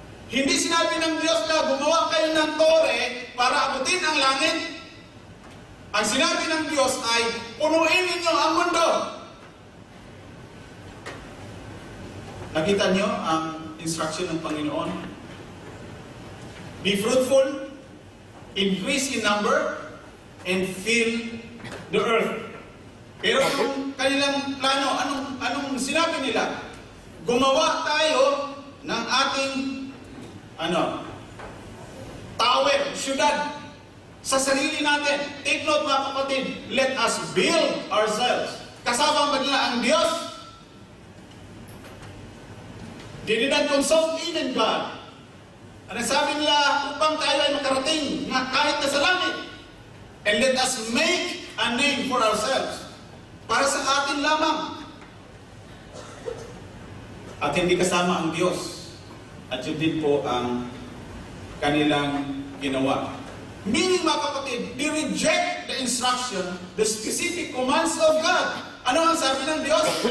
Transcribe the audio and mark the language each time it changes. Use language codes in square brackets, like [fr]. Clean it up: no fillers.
[tl] Hindi sinabi ng Diyos na gumawa kayo ng tore para abutin ang langit. Ang sinabi ng Diyos ay, punuin ninyo ang mundo. Nakita niyo ang instruction ng Panginoon? [en] Be fruitful, increase in number, and fill the earth. [tl] Pero yung kanilang plano, anong sinabi nila? Gumawa tayo ng ating tower, syudad, sa sarili natin. [en] Take note [tl] mga kapatid, [en] let us build ourselves. [tl] Kasama ba nila ang Diyos? [en] They did not consult even God. [tl] Ano sabi nila, upang tayo ay makarating na kahit na sa langit. [en] And let us make a name for ourselves. [tl] Para sa atin lamang. At hindi kasama ang Diyos. At yun din po ang kanilang ginawa. [en] Meaning [tl] mga kapatid, [en] they reject the instruction, the specific commands of God. [tl] Ano ang sabi ng Diyos?